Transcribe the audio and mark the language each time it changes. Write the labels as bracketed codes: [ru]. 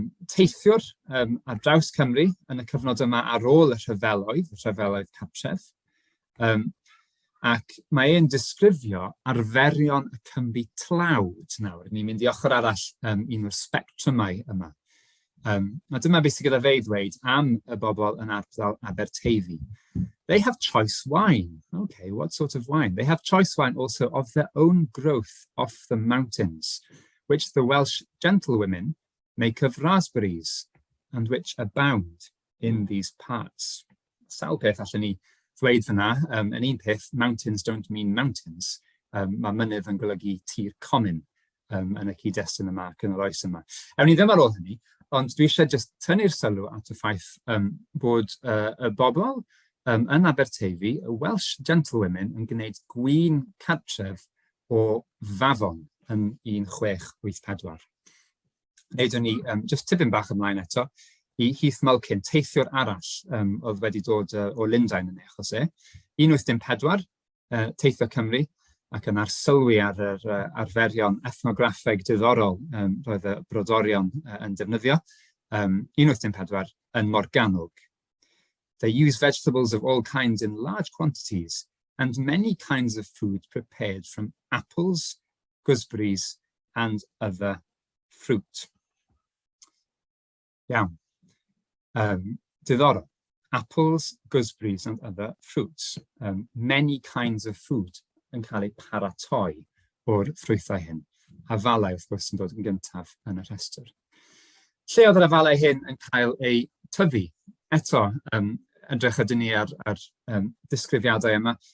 [cy] Teithiwr ar draws Cymru yn y cyfnod yma ar ôl y rhyfeloedd cartref, ac mae e'n disgrifio arferion y Cymru tlawd nawr. Ni'n mynd i ochr arall un o'r spectrymau yma. Dyma beth sydd gyda fe i ddweud am y bobl yn ardal Aberteifi. [en] They have choice wine. Okay, what sort of wine? They have choice wine also of their own growth off the mountains, which the Welsh gentlewomen make of raspberries, and which abound in these parts. [cy] Sawl peth allan ni ddweud fyna, yn un peth, [en] mountains don't mean mountains. [cy] Mae mynydd yn golygu tir comin yn y cyd-destun yma ac yn yr oes yma. Ewn ni ddim ar ôl hynny, ond dwi eisiau just tynnu'r sylw at y ffaith bod y bobl yn Aberteifi, y [en] Welsh gentlewomen, [cy] yn gwneud gwin cartref o Fafon yn 1684. Neudwn ni just tipyn bach ymlaen eto i Heath Malkin, teithiwr arall oedd wedi dod o Lundain yn achos e. 1854, teithio Cymru, ac yn arsylwi ar yr arferion ethnograffeg diddorol roedd y brodorion yn defnyddio. 1854 yn Morgannwg. [en] They use vegetables of all kinds in large quantities and many kinds of food prepared from apples, gooseberries and other fruit. [cy] Iawn. Diddorol. [en] Apples, gooseberries and other fruits. Many kinds of food [cy] yn cael eu paratoi o'r ffrwythau hyn. Afalau, wrth gwrs, yn dod yn gyntaf yn y rhestr. Lle oedd yr afalau hyn yn cael eu tyfu? Eto, edrych ydyn ni ar disgrifiadau yma.